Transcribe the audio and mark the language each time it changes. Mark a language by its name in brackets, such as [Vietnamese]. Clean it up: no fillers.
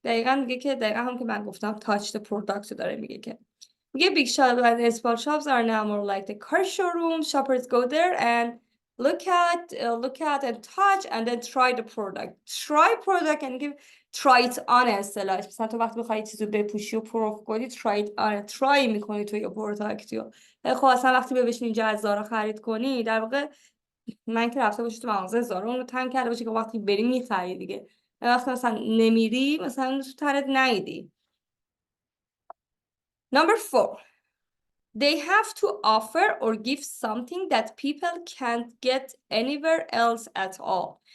[Persian] دقیقاً میگه که دقیقاً هم که من گفتم [English] touch the product [Persian] رو داره میگه که میگه [English] big shops and small shops are now more like the car showroom. Shoppers go there and look at and touch and then try the product. [Persian] Try product یعنی که try it on اصطلاحش. مثلا تو وقتی بخوای چیزو بپوشی و پرو کنی try it on، try میکنی تو یه پروداکتی رو. خب اصلا وقتی بشینی اینجا از زارا خرید کنی، در واقع من که رفته باشی تو مغازه زارا اون رو تنگ کرده باشی که وقتی بری میخری دیگه، وقتی مثلا نمیری مثلا تو ترت نیدی. [English] Number 4, they have to offer or give something that people can't get anywhere else at all.